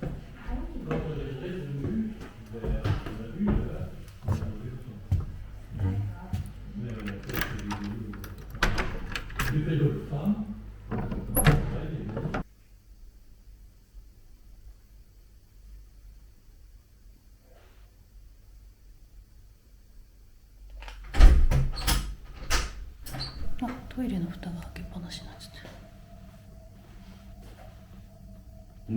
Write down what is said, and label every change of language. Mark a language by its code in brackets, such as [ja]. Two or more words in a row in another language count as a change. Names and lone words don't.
[fr] Quand on est revenu vers la rue, là, on a vu ça. Mais on a fait des vélos de femmes. [ja] あ、トイレの蓋が開けっぱなしになっちゃってる。